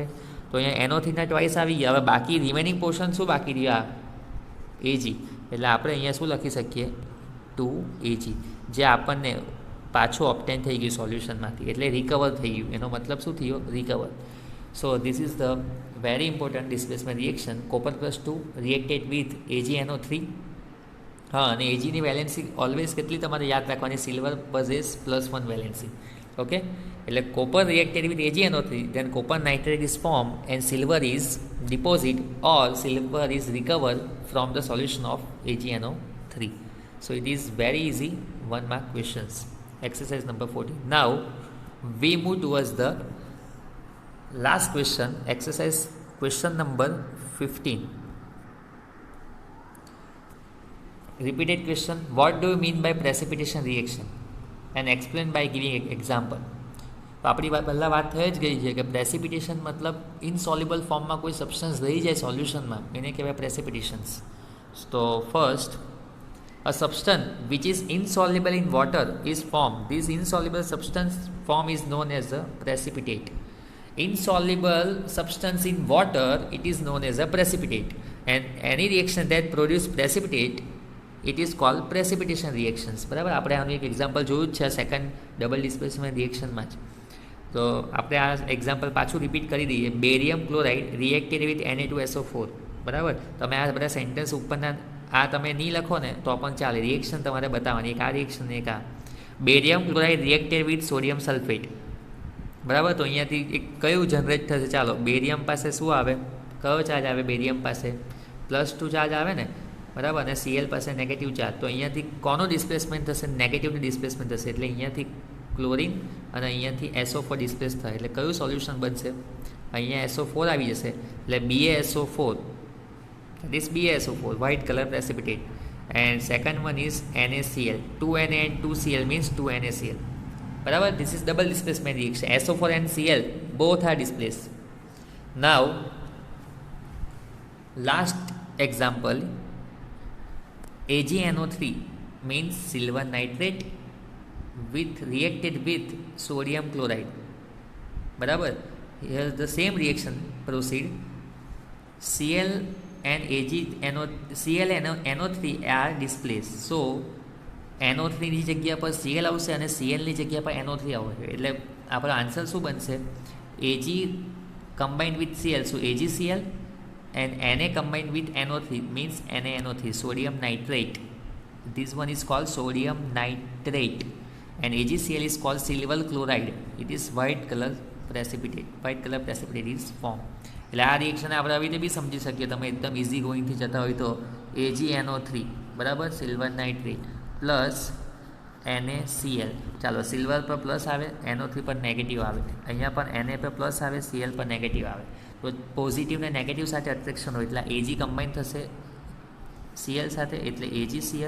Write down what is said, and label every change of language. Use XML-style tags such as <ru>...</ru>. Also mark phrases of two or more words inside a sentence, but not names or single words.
<gu>તો અહીંયા NO3ના ટ્વાઇસ આવી ગયા. હવે બાકી</gu> <en>remaining portion</en> <gu>શું બાકી રહ્યું? આ Ag. એટલે આપણે અહીંયા શું લખી શકીએ? 2Ag, જે આપણને પાછું ઓબ્ટેન થઈ ગયું સોલ્યુશનમાંથી, એટલે રિકવર થઈ ગયું. એનો મતલબ શું થયો?</gu> <en>રિકવર. so this is the very important displacement reaction. Copper +2 reacted with AgNO3.</en> <gu>હા, અને Agની</gu> <en>valency always</en> <gu>કેટલી તમારે યાદ રાખવાની?</gu> <en>સિલ્વર possess +1 વેલેન્સી. ઓકે, એટલે કોપર reacted with AgNO3, then copper nitrate is formed and silver is deposited or silver is recovered from the solution of AgNO3. So it is very easy 1 mark questions. Exercise number 14. Now we move towards the last question, exercise question number 15. Repeated question. What do you mean by precipitation reaction? And explain by giving example.</en> <gu>તો આપણી પહેલાં વાત થઈ જ ગઈ છે કે પ્રેસિપિટેશન મતલબ</gu> <en>insoluble formમાં</en> <gu>કોઈ સબસ્ટન્સ રહી જાય સોલ્યુશનમાં, એને કહેવાય પ્રેસિપિટેશન્સ. તો ફર્સ્ટ,</gu> <en>a substance which is insoluble in water is formed. This insoluble substance form is known as a precipitate. Insoluble substance in water, it is known as a precipitate, and any reaction that produce precipitate, it is called precipitation reactions.</en> <gu>બરાબર. આપણે આનું એક એક્ઝામ્પલ જોયું જ છે</gu> <en>second double displacement reactionમાં</en> <gu>જ. તો આપણે આ એક્ઝામ્પલ પાછું રિપીટ કરી દઈએ.</gu> <en>barium chloride reacted with Na2SO4. બરાબર.</en> <gu>તમે આ બધા સેન્ટેન્સ ઉપરના આ તમે નહીં લખો ને તો પણ ચાલે, રિએક્શન તમારે બતાવવાની, એક આ રિએક્શન એક આ.</gu> <en>barium chloride reacted with sodium sulphate.</en> <gu>બરાબર. તો અહીંયાથી એક કયું જનરેટ થશે? ચાલો, બેરિયમ પાસે શું આવે? કયો ચાર્જ આવે બેરિયમ પાસે? +2 ચાર્જ આવે ને. બરાબર. અને Cl પાસે</gu> <en>negative charge.</en> <gu>તો અહીંયાથી કોનો ડિસ્પ્લેસમેન્ટ થશે? નેગેટિવની ડિસ્પ્લેસમેન્ટ થશે. એટલે અહીંયાથી ક્લોરિન અને અહીંયાથી SO4 ડિસ્પ્લેસ થાય. એટલે કયું સોલ્યુશન બનશે? અહીંયા SO4 આવી જશે, એટલે BaSO4.</gu> <en>This BaSO4, white color precipitate. And second one is NaCl. 2Na and 2Cl means 2NaCl. બરાબર. This is double displacement reaction. SO4 and Cl both are displaced. Now last example, AgNO3 means silver nitrate with reacted with sodium chloride.</en> <gu>બરાબર.</gu> <en>Here the same reaction proceed. Cl and NO3 are displaced.</en> <gu>So NO3 ની જગ્યા પર Cl આવશે અને Cl ની જગ્યા પર NO3 આવશે. એટલે આપણો આન્સર શું બનશે?</gu> <en>Ag combined with Cl, so AgCl, and Na combined with NO3 means NaNO3, sodium nitrate. This one is called sodium nitrate, and AgCl is called silver chloride. It is white color precipitate is formed.</en> <gu>એટલે આ રિએક્શન આપણે આવી રીતે બી સમજી શકીએ. તમે એકદમ</gu> <en>easy goingથી</en> <gu>જતા હોય તો AgNO3 બરાબર</gu> <en>silver nitrate plus NaCl.</en> <gu>ચાલો સિલ્વર પર પ્લસ આવે, NO3 પર નેગેટિવ આવે, અહીંયા પણ Na પર પ્લસ આવે, Cl પર નેગેટિવ આવે. તો પોઝિટિવ ને નેગેટિવ સાથે અટ્રેક્શન હોય એટલે Ag કમ્બાઈન થશે Cl સાથે એટલે AgCl.</gu>